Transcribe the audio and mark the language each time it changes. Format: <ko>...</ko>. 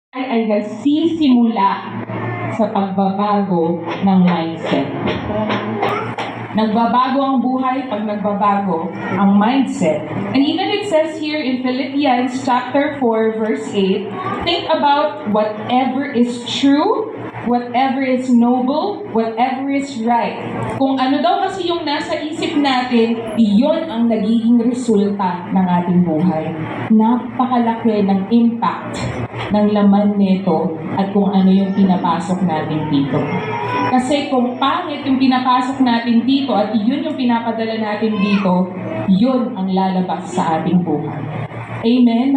<tl>ay nagsisimula sa pagbabago ng mindset. Nagbabago ang buhay pag nagbabago ang mindset.</tl> <en>And even it says here in Philippians chapter 4 verse 8, think about whatever is true, whatever is noble, whatever is right.</en> <tl>Kung ano daw kasi yung nasa isip natin, iyon ang nagiging resulta ng ating buhay. Napakalaki ng impact ng laman nito at kung ano yung pinapasok natin dito. Kasi kung pangit yung pinapasok natin dito at yun yung pinapadala natin dito, yun ang lalabas sa ating buhay. Amen?</tl>